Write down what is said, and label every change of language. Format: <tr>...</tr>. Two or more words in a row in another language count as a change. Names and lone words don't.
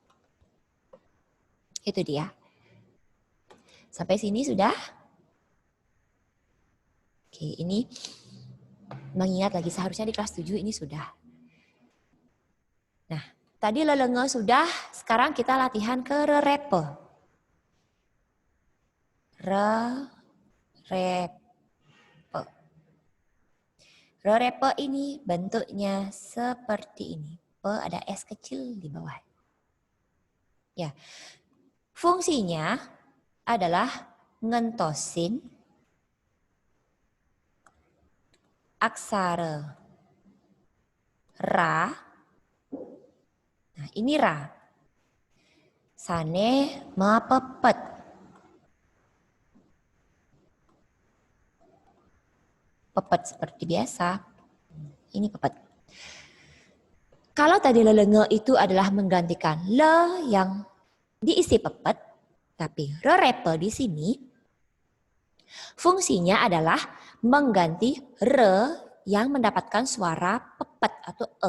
<id>Itu dia. Sampai sini sudah? Oke, ini mengingat lagi seharusnya di kelas 7 ini sudah. Nah, tadi lelenge sudah, sekarang kita latihan ke re-repe. Re-repe. Re-repe ini bentuknya seperti ini. Pe ada S kecil di bawah. Ya. Fungsinya adalah ngentosin aksara ra. Nah, ini ra.</id> <ban>Sane mapepet.</ban> <id>Pepet seperti biasa. Ini pepet. Kalau tadi lelenge itu adalah menggantikan le yang diisi pepet, tapi re-repe di sini fungsinya adalah mengganti re yang mendapatkan suara pepet atau e.</id>